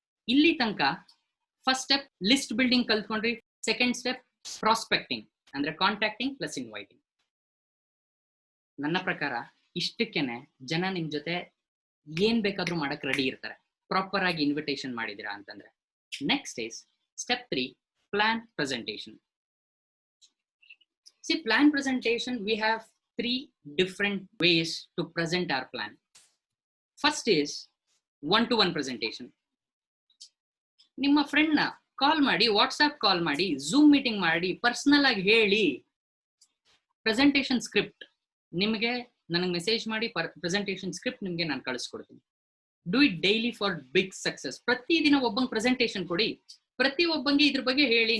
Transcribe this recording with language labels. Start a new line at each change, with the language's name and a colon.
Kannada: ಇಲ್ಲಿ ತನಕ first step list building ಕಲ್ತ್ಕೊಂಡ್ರಿ. Second step prospecting, ಅಂದ್ರೆ ಕಾಂಟ್ಯಾಕ್ಟಿಂಗ್ ಪ್ಲಸ್ ಇನ್ವೈಟಿಂಗ್. ನನ್ನ ಪ್ರಕಾರ ಇಷ್ಟಕ್ಕೇನೆ ಜನ ನಿಮ್ ಜೊತೆ ಏನ್ ಬೇಕಾದ್ರೂ ಮಾಡಕ್ ರೆಡಿ ಇರ್ತಾರೆ, ಪ್ರಾಪರ್ ಆಗಿ ಇನ್ವಿಟೇಷನ್ ಮಾಡಿದಿರಾ ಅಂತಂದ್ರೆ.
English: Next is step 3, plan presentation. See, plan presentation, we have 3 different ways to present our plan. First is one-to-one presentation.
Kannada: ನಿಮ್ಮ ಫ್ರೆಂಡ್ ನ ಕಾಲ್ ಮಾಡಿ, ವಾಟ್ಸ್ಆಪ್ ಕಾಲ್ ಮಾಡಿ, ಝೂಮ್ ಮೀಟಿಂಗ್ ಮಾಡಿ, ಪರ್ಸನಲ್ ಆಗಿ ಹೇಳಿ. ಪ್ರೆಸೆಂಟೇಷನ್ ಸ್ಕ್ರಿಪ್ಟ್ ನಿಮಗೆ ನನಗೆ ಮೆಸೇಜ್ ಮಾಡಿ, ಪ್ರೆಸೆಂಟೇಷನ್ ಸ್ಕ್ರಿಪ್ಟ್ ನಿಮ್ಗೆ ನಾನು ಕಳಿಸ್ಕೊಡ್ತೀನಿ.
English: Do it daily for big success.
Kannada: ಪ್ರತಿದಿನ ಒಬ್ಬಂಗೆ ಪ್ರೆಸೆಂಟೇಷನ್ ಕೊಡಿ, ಪ್ರತಿ ಒಬ್ಬಂಗೆ ಇದ್ರ ಬಗ್ಗೆ ಹೇಳಿ.